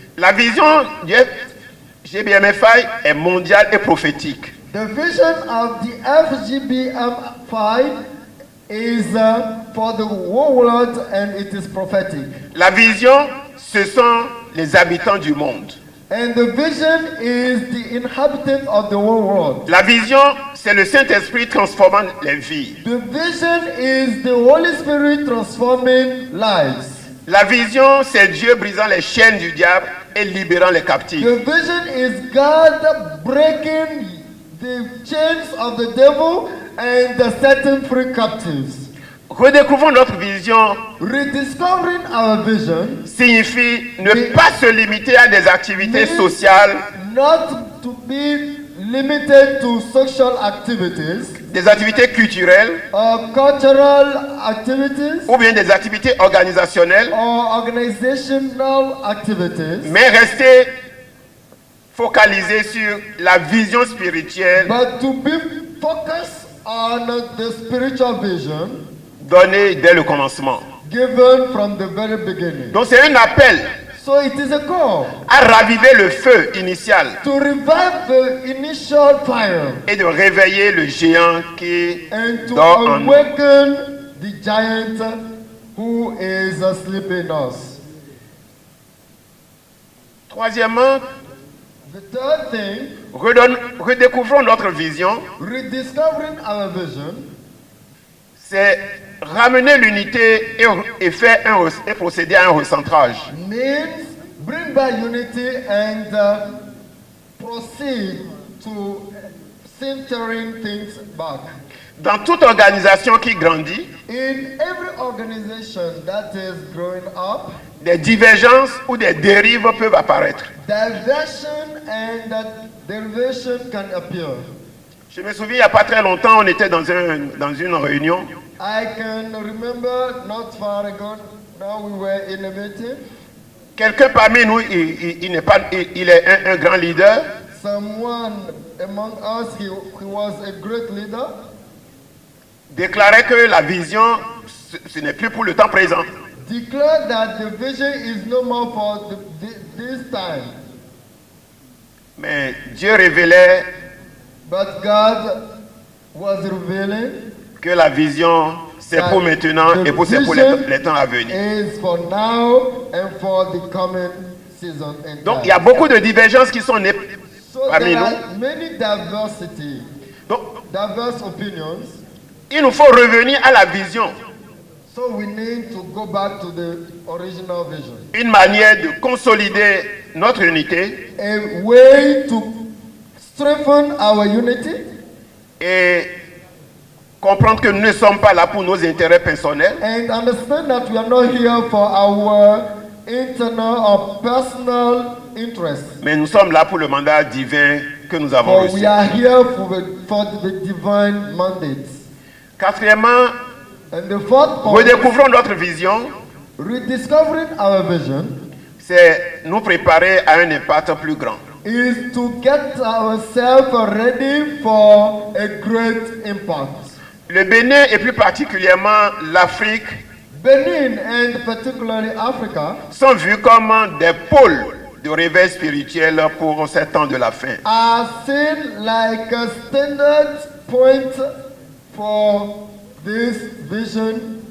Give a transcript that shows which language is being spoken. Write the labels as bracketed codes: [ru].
[fr] La vision du GBMFI est mondiale et prophétique. [en] The vision of the FGBMFI is for the whole world and it is prophetic. [fr] La vision, ce sont les habitants du monde. [en] And the vision is the inhabitant of the whole world. [fr] La vision, c'est le Saint-Esprit transformant les vies. [en] The vision is the Holy Spirit transforming lives. [fr] La vision, c'est Dieu brisant les chaînes du diable et libérant les captifs. [en] The vision is God breaking the chains of the devil and setting free captives. [fr] Redécouvrons notre vision. [en] Rediscovering our vision [fr] signifie ne pas se limiter à des activités sociales, [en] not to be limited to social activities, [fr] des activités culturelles, [en] cultural activities, [fr] ou bien des activités organisationnelles, [en] or organizational activities, [fr] mais rester focalisé sur la vision spirituelle, [en] but to be focused on the spiritual vision [fr] donnée dès le commencement. [en] Given from the very beginning. [fr] Donc c'est un appel. [en] So it is a call [fr] à raviver le feu initial. [en] To revive the initial fire. [fr] Et de réveiller le géant qui [en] and [fr] dort [en] to [fr] en nous. [en] awaken the giant who is asleep in us. [fr] Troisièmement, [en] the third thing, [fr] redécouvrons notre vision. [en] Rediscovering our vision. [fr] C'est ramener l'unité et procéder à un recentrage. [en] Means bring back unity and proceed to centering things back. [fr] Dans toute organisation qui grandit, [en] In every organization that is growing up, [fr] des divergences ou des dérives peuvent apparaître. [en] diversion and that derivation can appear. [fr] Je me souviens, il n'y a pas très longtemps, on était dans une réunion. [en] I can remember not far ago, now we were in a meeting. [fr] Quelqu'un parmi nous, il est un grand leader. [en] Someone among us, he was a great leader, [fr] Déclarait que la vision, ce n'est plus pour le temps présent. [en] declared that the vision is no more for this time. [fr] Mais Dieu révélait [en] But God was revealing [fr] que la vision, c'est pour maintenant et pour les temps à venir. [en] is for now and for the coming season and [fr] Donc, [en] time. [fr] il y a beaucoup de divergences qui sont nées [en] So [fr] parmi [en] there [fr] nous. [en] are many diversity, [fr] Donc, [en] diverse opinions. [fr] il nous faut revenir à la vision. [en] So we need to go back to the original vision. [fr] Une manière de consolider notre unité [en] A way to strengthen our unity [fr] et comprendre que nous ne sommes pas là pour nos intérêts personnels, [en] and understand that we are not here for our internal or personal interests. [fr] mais nous sommes là pour le mandat divin que nous avons [en] But [fr] reçu. [en] we are here for the divine mandates. [fr] Quatrièmement, [en] And the fourth point, [fr] redécouvrons notre vision, [en] rediscovering our vision, [fr] c'est nous préparer à un impact plus grand. [en] is to get ourselves ready for a great impact. [fr] Le Bénin et plus particulièrement l'Afrique [en] Benin and particularly Africa [fr] sont vus comme des pôles de réveil spirituel pour ces temps de la fin. [en] are seen like a standard point for this vision